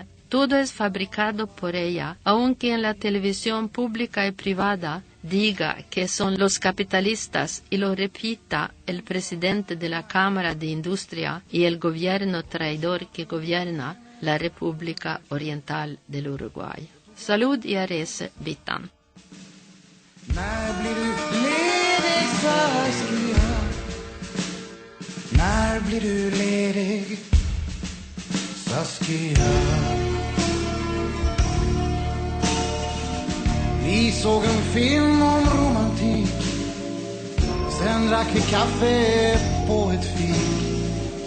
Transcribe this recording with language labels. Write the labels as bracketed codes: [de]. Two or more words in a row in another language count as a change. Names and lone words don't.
[es] Todo es fabricado por ella, aunque en la televisión pública y privada diga que son los capitalistas y lo repita el presidente de la Cámara de Industria y el gobierno traidor que gobierna la República Oriental del Uruguay. Salud y arese bitan. [sv] När blir du ledig, Saskia? När blir du ledig, Saskia? Vi såg en film om romantik, sen drack vi kaffe på ett fik.